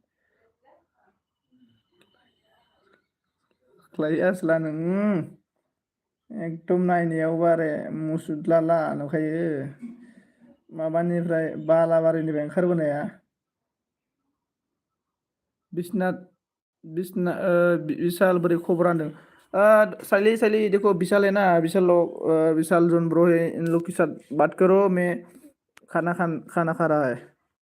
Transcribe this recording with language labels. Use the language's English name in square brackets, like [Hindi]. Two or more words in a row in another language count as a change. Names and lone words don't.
[Bodo] ख्लाय आसोलानो एकदम नायनायाव बारे मुसुदलाला नुखायो माबानिफ्राय बालाबारिनिफ्राय ओंखारबोनाया बिसना विशाल बोरै खबर होनदों [Hindi] साइली देखो विशाल है ना विशाल लोग विशाल जोन ब्रो है इन लोग के साथ बात करो मैं खाना खा रहा है